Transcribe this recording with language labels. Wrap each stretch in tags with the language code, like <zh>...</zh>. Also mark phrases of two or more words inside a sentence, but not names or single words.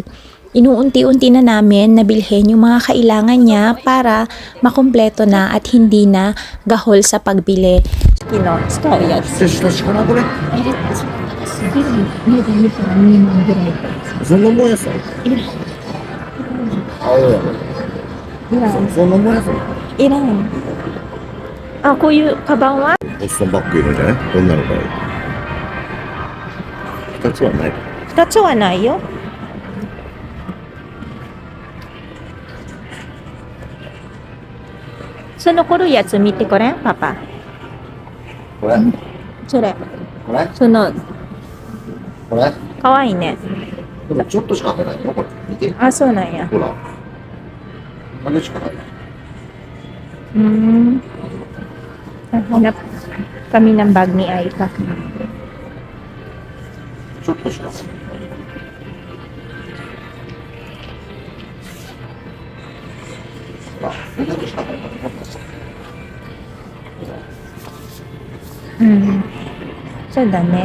<tl>Inuunti-unti na namin nabilhin yung mga kailangan niya para makumpleto na at hindi na gahol sa pagbili. Ilan?</tl> <ja>Ah, こういうカバンはボストンバッグいるんじゃない女の子に。二つはない。 2つはないよ。その黒いやつ見てこれ、パパ。これそれ。これその、これかわいいね。でもちょっとしか入らないよ、これ。見て。あ、そうなんや。ほら。これしか入らない。</ja> <tl>Hanap kami ng bag ni Aika.</tl> <ja>ちょっとしか入らない。ほら、これだけしか入らない。そうだね。</ja>